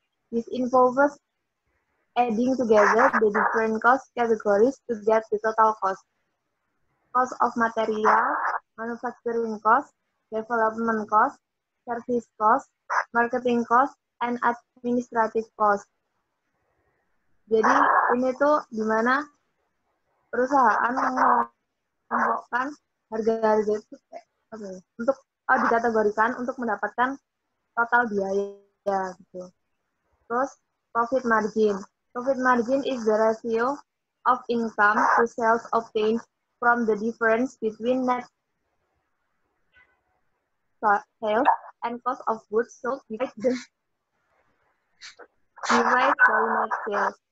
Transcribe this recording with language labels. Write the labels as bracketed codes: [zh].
[en] This involves adding together the different cost categories to get the total cost. Cost of material, manufacturing cost, development cost, service cost, marketing cost, and administrative cost. [id] Jadi ini tuh dimana perusahaan mengelompokkan harga-harga itu untuk dikategorikan untuk mendapatkan total biaya gitu. Terus profit margin. [en] Profit margin is the ratio of income to sales obtained from the difference between net sales and cost of goods sold divided by net sales.